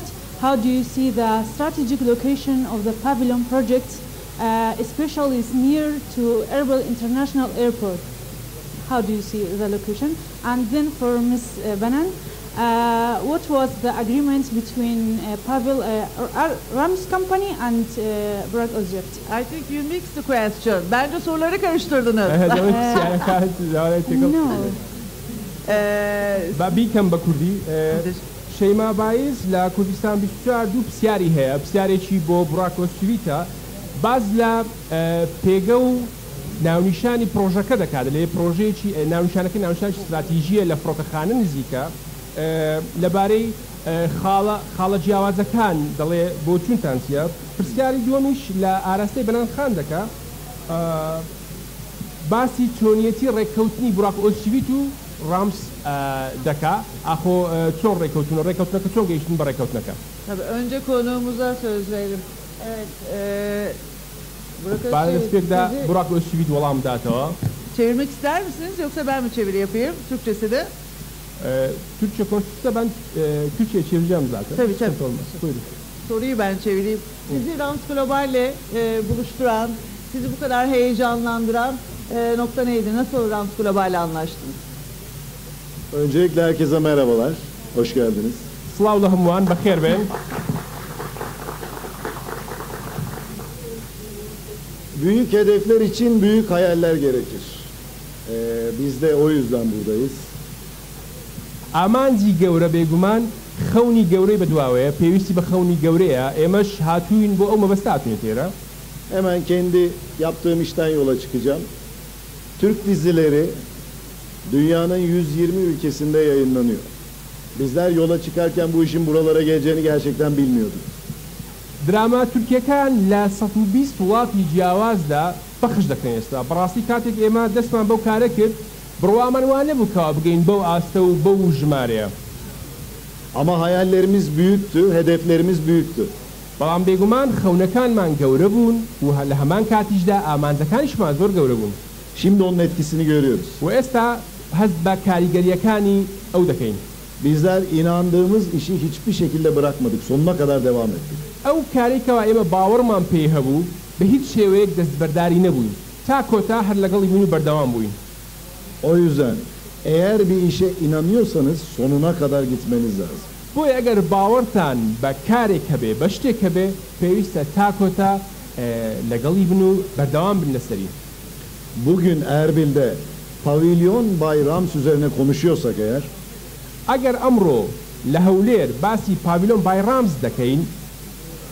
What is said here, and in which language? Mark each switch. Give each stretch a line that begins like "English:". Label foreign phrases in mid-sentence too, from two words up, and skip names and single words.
English: How do you see the strategic location of the Pavilion project, especially is near to Erbil International Airport? How do you see the location? And then for Ms. Benan, what was the agreement between Rams company and Burak Özçivit? I think you mixed the question.
Turkish: Bence soruları karıştırdınız.
English: No.
Central Kurdish: بیکەم بە کوردی شەیما بایز لە کوردستان 24 دوو پرسیاری هەیە پرسیارێکی بۆ بڕاک ئۆسچیویتە باز لە پێگە و ناونیشانی پرۆژەکە دەکات لێ پرۆژەیەکی ناونیشانەکە ناونیشانی استراتیژیە لە فڕۆکەخانە نزیکە لەبارەی خاڵە جیاوازەکان دەڵێ بۆ چونتان چیە پرسیاری دووەمیش لە ئاراستەی بەنان خان دەکا باسی چۆنیەتی ڕێککەوتنی بڕاک ئۆسچیویت و رامز دەکا ئاخۆ چۆن ڕێککەوتنەکە چۆن گەیشتن بە ڕێککەوتنەکە.
Turkish: Önce konuğumuza söz verelim. Evet.
Central Kurdish: Burak Özçivit وەڵام داتەوە.
Turkish: Çevirmek ister misiniz yoksa ben mi çeviri yapayım? Türkçesi de. Türkçe konuşursa ben Türkçe'ye çevireceğim zaten. Tabii. Buyurun. Soruyu ben çevireyim. Sizi Rams Global'le buluşturan, sizi bu kadar heyecanlandıran nokta neydi? Nasıl Rams Global'le anlaştınız? Öncelikle herkese merhabalar. Hoş geldiniz. Slavlı hımvan, bakir ben. Büyük hedefler için büyük hayaller gerekir. Biz de o yüzden buradayız.
Central Kurdish: ئامانجی گەورە بێگومان خەونی گەورەی بەدواوەیە پێویستی بە خەونی گەورەیە ئێمەش هاتووین بۆ ئەو مەبەستا هاتوین تێرە.
Turkish: Hemen kendi yaptığım işten yola çıkacağım. Türk dizileri dünyanın 120 ülkesinde yayınlanıyor. Bizler yola çıkarken bu işin buralara geleceğini gerçekten bilmiyorduk.
Central Kurdish: دراما تورکیەکان لە 120 وڵاتی جیاوازدا بەخش دەکەن ئێستا بەڕاستی کاتێک ئێمە دەستمان بەو کارە کرد بڕوامان وان نەبووکەوە بگەین بەو ئاستە و بەو ژمارەیە.
Turkish: Ama hayallerimiz büyüktü, hedeflerimiz büyüktü.
Central Kurdish: بەڵام بێگومان خەونەکانمان گەورە بوون و لە هەمان کاتیشدا ئامانجەکانیشمان زۆر گەورە بوون.
Turkish: Şimdi onun etkisini görüyoruz.
Central Kurdish: و ئێستا هەست بە کاریگەریەکانی ئەو دەکەین.
Turkish: Bizler inandığımız işi hiçbir şekilde bırakmadık. Sonuna kadar devam ettik.
Central Kurdish: ئەو کارێکەوە ئێمە باوەڕمان پێی هەبوو بە هیچ شێوەیەک دەستبەرداری نەبووین تا کۆتا هەر لەگەڵی بوون و بەردەوام بووین.
Turkish: O yüzden eğer bir işe inanıyorsanız sonuna kadar gitmeniz lazım.
Central Kurdish: بۆیە ئەگەر باوەڕتان بە کارێک هەبێ بە شتێک هەبێ پێویستە تا کۆتا لەگەڵی بن و بەردەوام بن لەسەری.
Turkish: Bugün Erbil'de Pavilyon Bay Rams üzerine konuşuyorsak eğer
Central Kurdish: ئەگەر ئەمڕۆ لە هەولێر باسی پاڤیلۆن بای رامز دەکەین